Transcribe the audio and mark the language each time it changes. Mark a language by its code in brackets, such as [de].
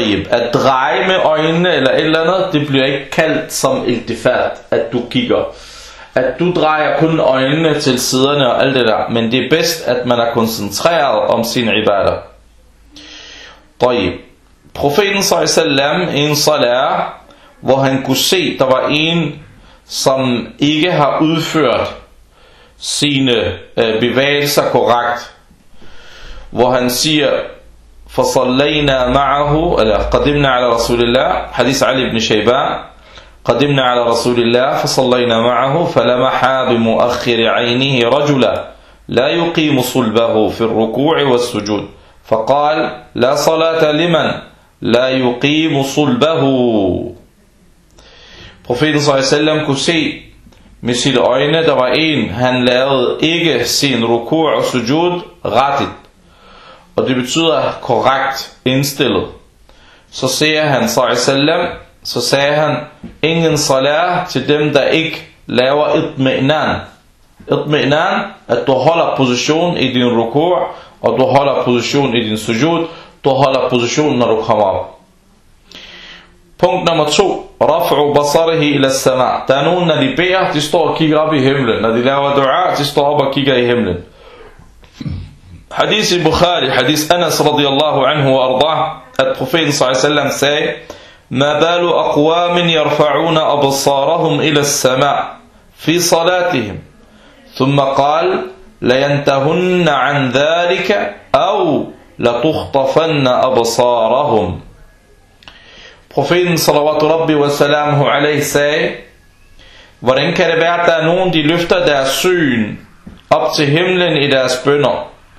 [da] At dreje med øjnene eller et eller andet, det bliver ikke kaldt som iltifat, at du kigger. At du drejer kun øjnene til siderne og alt det der, men det er bedst, at man er koncentreret om sin ibadah. Profeten s.a.v. i en salat, hvor han kunne se, der var en, som ikke har udført sine bevægelser korrekt, hvor han siger, [ar] فَصَلَّيْنَا مَعَهُ قَدِمْنَا عَلَى رَسُولِ اللَّهِ حَدِيثَ عَلِي بْنِ شَيْبَانَ قَدِمْنَا عَلَى رَسُولِ اللَّهِ فَصَلَّيْنَا مَعَهُ فَلَمَحَا بِمُؤَخِّرِ عَيْنِهِ رَجُلًا لَا يُقِيمُ صُلْبَهُ فِي الرُّكُوعِ وَالسُّجُودِ فَقَالَ لَا صَلَاةَ لِمَنْ لَا يُقِيمُ صُلْبَهُ. [da] Profeten [ar] صلى الله عليه وسلم [da] kunne se med sine øjne, der var en, han lavede ikke sin ruku' og sujud rettet, og det betyder korrekt indstillet. Så siger han [ar] صلى الله عليه وسلم, [da] så sagde han, ingen salat til dem, der ikke laver itmi'nan. Itmi'nan, at du holder position i din ruku', og du holder position i din sujud, du holder position, når du kommer op. Punkt nummer 2. [ar] Raf'u basarihi ila sama'. [da] Der er nogen, når de beder, de står og kigger op i himlen. Når de laver du'a, de står op og kigger i himlen. Hadith i Bukhari, hadith Anas radiyallahu anhu wa arda'ah, at profeten s.a.s. sagde, [ar] ما بال أقوام يرفعون أبصارهم إلى السماء في صلاتهم ثم قال لينتهن عن ذلك أو لتخطفن أبصارهم. [da] Profeten [ar] صلوات ربي وسلامه عليه [da] say, hvordan kan det være, at der er nogen, de løfter deres syn op til himlen i deres bønder?